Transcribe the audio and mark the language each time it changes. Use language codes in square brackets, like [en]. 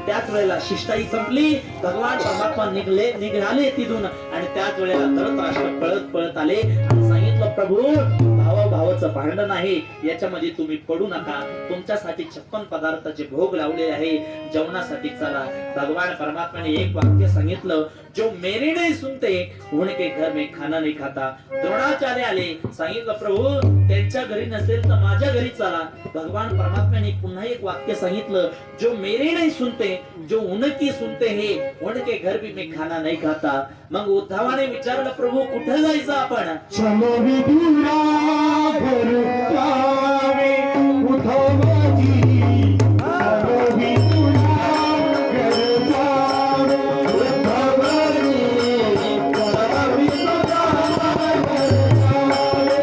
[mr] त्याच वेळेला शिष्टाई संपली. भगवान परमात्मा निघाले तिथून आणि त्याच वेळेला धृतराष्ट्र पळत आले आणि सांगितलं, प्रभू भावाचं भांडण आहे, याच्यामध्ये तुम्ही पडू नका. तुमच्यासाठी 56 पदार्थाचे भोग लावले आहे, जेवणासाठी चला. भगवान परमात्म्याने एक वाक्य सांगितलं, [hi] जो मेरे नहीं सुनते उनके घर में खाना नहीं खाता. [mr] द्रोणाचार्य आले, सांगितलं, प्रभू त्यांच्या घरी नसेल तर माझ्या घरी चला. भगवान परमात्म्याने पुन्हा एक वाक्य सांगितलं, [hi] जो मेरे नहीं सुनते जो उनकी सुनते हैं उनके घर भी मैं खाना नहीं खाता. [mr] मग उद्धवाने विचारलं, प्रभू कुठे जायचं आपण? [hi] चलो विदुरा घर जावे उद्धवजी, चलो विदुरा घर जावे उद्धवजी, चलो विदुरा घर जावे.